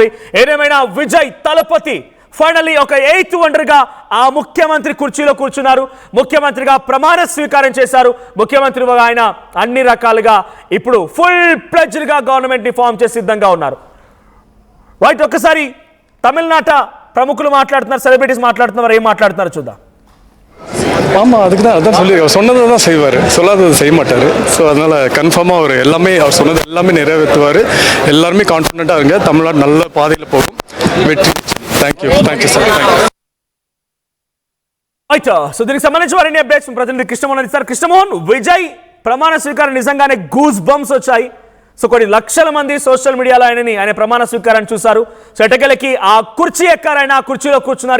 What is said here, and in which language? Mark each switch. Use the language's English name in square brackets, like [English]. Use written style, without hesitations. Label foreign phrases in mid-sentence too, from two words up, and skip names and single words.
[Telugu] ఏదేమైనా విజయ్ తలపతి ఫైనల్లీ ఒక [English] 8th wonderగా [Telugu] ఆ ముఖ్యమంత్రి కుర్చీలో కూర్చున్నారు. ముఖ్యమంత్రిగా ప్రమాణ స్వీకారం చేశారు. ముఖ్యమంత్రిగా ఆయన అన్ని రకాలుగా ఇప్పుడు [English] full fledgedగా [Telugu] గవర్నమెంట్ని ఫామ్ చేసి సిద్ధంగా ఉన్నారు. రైట్, ఒక్కసారి తమిళనాట ప్రముఖులు మాట్లాడుతున్నారు, సెలబ్రిటీస్ మాట్లాడుతున్నారు, ఏం మాట్లాడుతున్నారు చూద్దాం. [Tamil] ஆமாம், அதுக்கு தான் அதான் சொல்லி சொன்னதை தான் செய்வார், சொல்லாதது செய்ய மாட்டார். ஸோ அதனால் கன்ஃபார்மாக அவர் சொன்னது எல்லாமே நிறைவேற்றுவார். எல்லாருமே கான்ஃபிடென்ட்டாக இருங்க, தமிழ்நாடு நல்ல பாதையில் போகும், வெற்றி. [English] thank you sir. [Telugu] రైట్, సో దీనికి సంబంధించి వారిని అప్డేట్స్ ప్రతినిధి కృష్ణమోహన్ ఇస్తారు. కృష్ణమోహన్, విజయ్ ప్రమాణ స్వీకారం నిజంగానే [English] goose bumps [Telugu] వచ్చాయి. సో కొన్ని లక్షల మంది [English] social mediaలో [Telugu] ఆయన ప్రమాణ స్వీకారాన్ని చూశారు. సో ఎటకెలకి ఆ కుర్చీ ఎక్కారైనా ఆ కుర్చీలో కూర్చున్నారు.